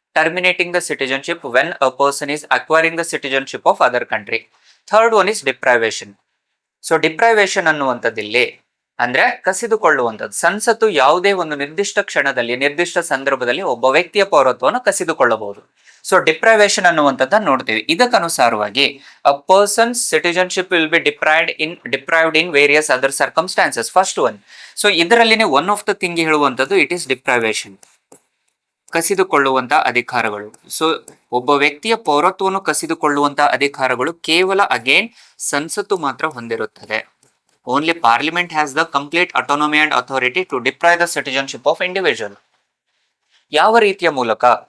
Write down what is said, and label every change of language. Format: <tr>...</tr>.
<en>Terminating the citizenship when a person is acquiring the citizenship of other country. Third one is deprivation.</en> <kn>So deprivation ಅನ್ನುವಂಥದ್ದಿಲ್ಲಿ ಅಂದ್ರೆ ಕಸಿದುಕೊಳ್ಳುವಂಥದ್ದು. ಸಂಸತ್ತು ಯಾವುದೇ ಒಂದು ನಿರ್ದಿಷ್ಟ ಕ್ಷಣದಲ್ಲಿ, ನಿರ್ದಿಷ್ಟ ಸಂದರ್ಭದಲ್ಲಿ ಒಬ್ಬ ವ್ಯಕ್ತಿಯ ಪೌರತ್ವವನ್ನು ಕಸಿದುಕೊಳ್ಳಬಹುದು. ಸೊ ಡಿಪ್ರೈವೇಷನ್ ಅನ್ನುವಂಥದ್ದನ್ನು ನೋಡ್ತೀವಿ. ಇದಕ್ಕನುಸಾರವಾಗಿ</kn> <en>a person's citizenship will be deprived in various other circumstances. First one. So ಇದರಲ್ಲಿನೇ one of the thing ಹೇಳುವಂಥದ್ದು it is deprivation,</en> <kn>ಕಸಿದುಕೊಳ್ಳುವಂತ ಅಧಿಕಾರಗಳು. ಸೊ ಒಬ್ಬ ವ್ಯಕ್ತಿಯ ಪೌರತ್ವವನ್ನು ಕಸಿದುಕೊಳ್ಳುವಂತ ಅಧಿಕಾರಗಳು ಕೇವಲ ಅಗೇನ್ ಸಂಸತ್ತು ಮಾತ್ರ ಹೊಂದಿರುತ್ತದೆ.</kn> <en>Only parliament has the complete autonomy and authority to deprive the citizenship of individual.</en> <kn>ಯಾವ ರೀತಿಯ ಮೂಲಕ?</kn>